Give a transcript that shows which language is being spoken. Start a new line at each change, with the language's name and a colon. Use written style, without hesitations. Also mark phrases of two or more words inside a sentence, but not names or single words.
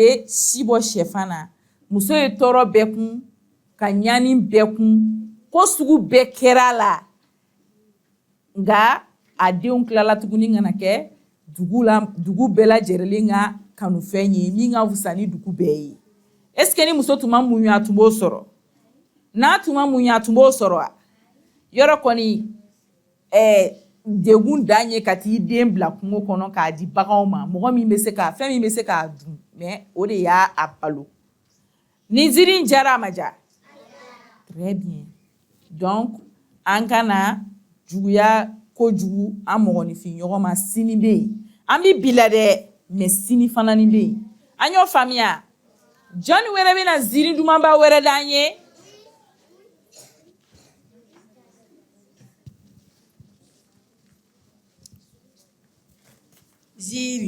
Bambara: bɛ si bɔ sɛfan na muso ye tɔɔrɔ bɛɛ kun ka ɲani bɛɛ kun ko sugu bɛɛ kɛra a la nka a denw tilala tuguni ka na kɛ dugu bɛɛ lajɛlen ka kanufɛn ye min ka fisa ni dugu bɛɛ ye
French: est ce que
Bambara: ni muso tun ma muɲu a tun b'o sɔrɔ n'a tun ma muɲu a tun b'o sɔrɔ wa yɔrɔ kɔni degun dan ye ka t'i den bila kungo kɔnɔ k'a di baganw ma mɔgɔ min bɛ se k'a fɛn min bɛ se k'a dun mais o de y'a balo ni ziiri in jara a ma ja
French: très bien
Bambara: donc an kana juguya kojugu an mɔgɔninfin ɲɔgɔn ma sini bɛ yen an bɛ bi la dɛ mais sini fana ni bɛ yen an y'o faamuya jɔnni wɛrɛ bɛna ziiri dumanba wɛrɛ d'an ye ziiri